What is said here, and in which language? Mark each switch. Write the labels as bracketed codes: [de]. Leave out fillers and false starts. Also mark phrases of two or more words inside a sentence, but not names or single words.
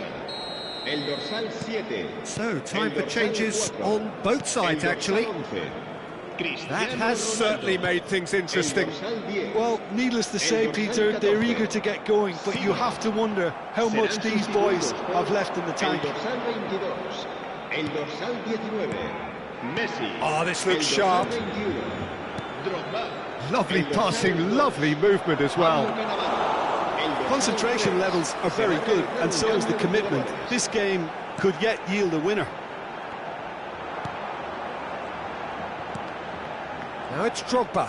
[ca] El dorsal 7. [en] So, time for changes on both sides, actually. That has certainly made things interesting. Well, needless to say, Peter, they're eager to get going, but you have to wonder how much these boys have left in the tank. [ca] El dorsal 19. Messi. [en] Oh, this looks sharp. Lovely passing, lovely movement as well. Concentration levels are very good, and so is the commitment. This game could yet yield a winner. Now it's Drogba.